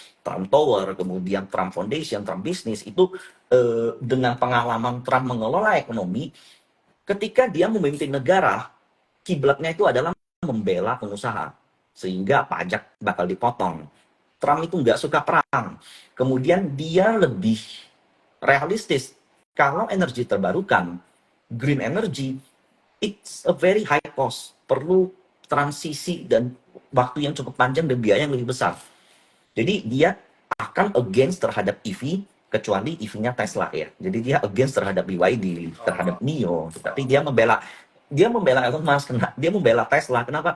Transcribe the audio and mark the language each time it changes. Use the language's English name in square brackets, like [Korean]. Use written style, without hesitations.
[Indonesian] Trump Tower, kemudian Trump Foundation, Trump Business, itu dengan pengalaman Trump mengelola ekonomi, ketika dia memimpin negara, kiblatnya itu adalah membela pengusaha. Sehingga pajak bakal dipotong. Trump itu nggak suka perang. Kemudian dia lebih realistis. Kalau energi terbarukan, [English] green energy, it's a very high cost. [Indonesian] Perlu transisi dan waktu yang cukup panjang dan biaya yang lebih besar. Jadi dia akan [English] against [Indonesian] terhadap EV, kecuali EV-nya Tesla ya. Jadi dia [English] against [Indonesian] terhadap BYD, terhadap NIO. Tapi dia membela Elon Musk, dia membela Tesla. Kenapa?